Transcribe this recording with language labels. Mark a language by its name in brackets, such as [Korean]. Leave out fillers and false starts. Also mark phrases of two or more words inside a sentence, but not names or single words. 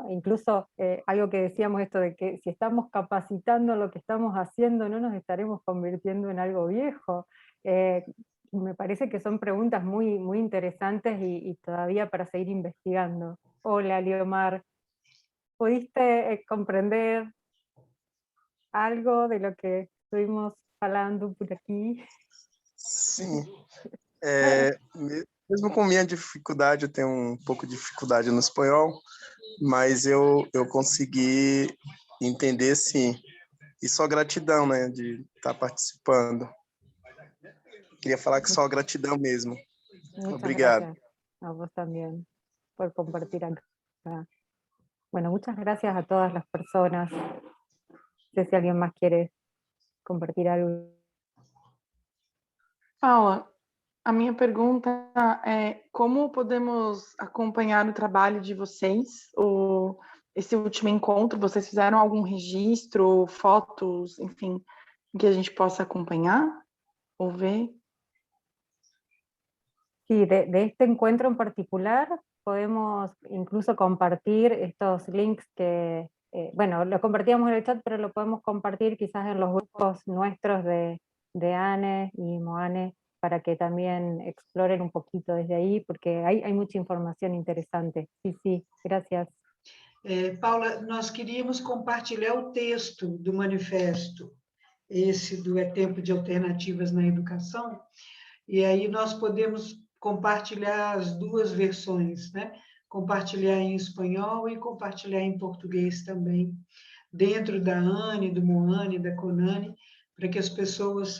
[Spanish] E incluso algo que decíamos, esto de que si estamos capacitando lo que estamos haciendo, no nos estaremos convirtiendo en algo viejo. Me parece que son preguntas muy, muy interesantes y todavía para seguir investigando. Hola, Liomar. ¿Pudiste comprender algo de lo que estuvimos [Portuguese] falando por aqui? Sim. Mesmo com minha dificuldade, eu tenho pouco de dificuldade no espanhol, mas eu consegui entender, sim. E só gratidão, né, de estar participando. Queria falar que só gratidão mesmo. [Spanish] Muchas [Portuguese] Obrigado. [Spanish] gracias a vos también por compartir acá. Bueno, muchas gracias a todas las personas. No sé si alguien más quiere compartir algo. [Portuguese] Paula, a minha pergunta é como podemos acompanhar o trabalho de vocês, esse último encontro, vocês fizeram algum registro, fotos, enfim, que a gente possa acompanhar ou ver? [Spanish] Sí, de este encuentro en particular podemos incluso compartir estos links que, bueno, lo compartíamos en el chat, pero lo podemos compartir quizás en los grupos nuestros de ANE y Moane, para que también exploren un poquito desde ahí, porque hay mucha información interesante. Sí, gracias. [Portuguese] Paula, nós queríamos compartilhar o texto do manifesto, esse do É Tempo de Alternativas na Educação, e aí nós podemos compartilhar as duas versões, né? Compartilhar em espanhol e compartilhar em português também, dentro da ANE, do Moane, da CONANE, para que as pessoas...